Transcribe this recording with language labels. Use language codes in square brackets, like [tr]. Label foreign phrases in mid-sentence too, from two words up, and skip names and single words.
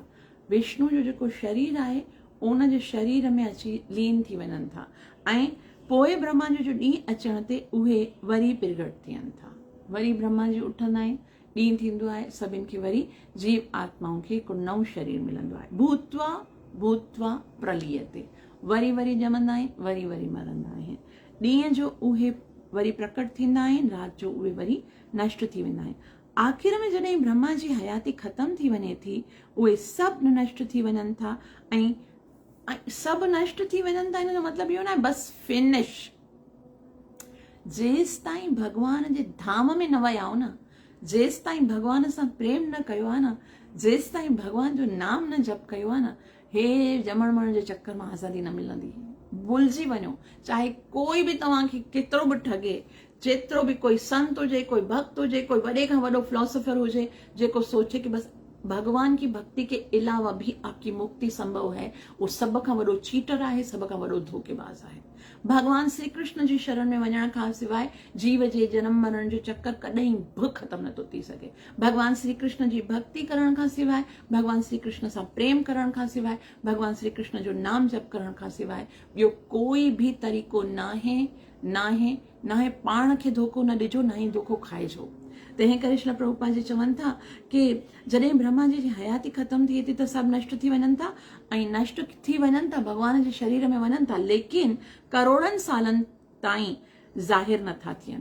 [sd] विष्णु जो जेको शरीर आहे उन जे शरीर में अची लीन थी वञनि था, ऐं पोइ ब्रह्मा जो ॾींहुं अचण ते उहे वरी प्रगट थियनि था। वरी ब्रह्मा जी उथंदा आहिनि, ॾींहुं थींदो आहे, सभिनि खे वरी जीव आत्माउनि खे हिकु नओं शरीर मिलंदो आहे। [sa] भूत्वा भूत्वा प्रलीयते, [sd] वरी वरी ॼमंदा आहिनि, वरी वरी मरंदा आहिनि। ॾींहं जो उहे वरी प्रकट थींदा आहिनि, राति जो उहे वरी नष्ट थी वेंदा आहिनि। आख़िर में जॾहिं ब्रह्मा जी हयाती ख़तमु थी वञे थी, उहे सभु नष्ट थी वञनि था, ऐं सभु नष्ट थी वञनि था। इन जो मतिलबु इहो न आहे बसि फिनिश। जेसि ताईं भॻवान जे धाम में न विया हो न, जेसि ताईं भॻवान सां प्रेम न कयो आहे न, जेसि ताईं भॻवान जो नाम न जप कयो आहे न, हे ॼमण मरण जे चक्कर मां आज़ादी न मिलंदी। भुलिजी वञो, चाहे कोई बि तव्हांखे केतिरो बि ठगे, जेतिरो बि कोई संत हुजे, कोई भक्त हुजे, कोई वॾे खां वॾो फिलोसोफर हुजे जेको सोचे कि [hi] बस भगवान की भक्ति के अलावा भी आपकी मुक्ति संभव है, [sd] वो सब खां वॾो चीटर आहे, सब खां वॾो धोखेबाज़ आहे। भगवान श्री कृष्ण जी शरण में वञण खां सवाइ जीव जे जनम मरण जो चक्कर कॾहिं बि ख़तमु नथो थी सघे। भगवान श्री कृष्ण जी भक्ति करण खां सवाइ, भगवान श्री कृष्ण सां प्रेम करण खां सवाइ, भगवान श्री कृष्ण जो नाम जप करण खां सवाइ ॿियो कोई बि तरीक़ो नाहे। पाण खे धोखो न ॾिजो, न ई धोखो खाइजो। तंहिं करे श्रील प्रभुपाद जी चवनि था कि जॾहिं ब्रह्मा जी हयाती ख़तमु थिए थी त सभु नष्ट थी वञनि था, ऐं नष्ट थी वञनि था, भॻवान जे शरीर में वञनि था, लेकिन करोड़नि सालनि ताईं ज़ाहिर नथा थियनि।